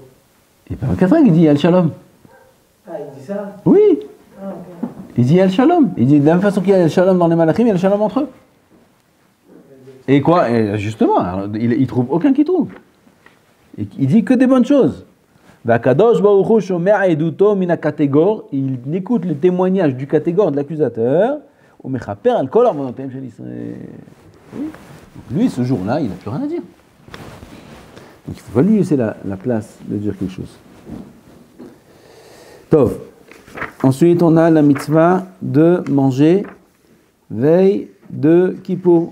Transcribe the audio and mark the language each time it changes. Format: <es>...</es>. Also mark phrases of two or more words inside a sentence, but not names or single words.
<fr>Il n'y a pas 4 règles, il dit</fr> <he>על שלום.</he> <fr>Ah, il dit ça? Oui. Ah, ok. Il dit</fr> <he>על שלום.</he> <fr>Il dit de la même façon qu'il y a</fr> <he>על שלום</he> <fr>dans les Malachim, il y a</fr> <he>על שלום</he> <fr>entre eux. Et quoi? Et justement, alors, il trouve aucun qui trouve. Et il dit que des bonnes choses.</fr> <he>והקדוש ברוך הוא שומר עדותו מן הקטגור.</he> <fr>Il écoute le témoignage du catégore de l'accusateur.</fr> <he>והוא מכפר על כל עוונותיהם של ישראל.</he> <fr>Lui, ce jour-là, il n'a plus rien à dire. Donc il ne faut pas lui laisser la place de dire quelque chose. Tov. Ensuite, on a la mitzvah de manger veille de Kippour.</fr>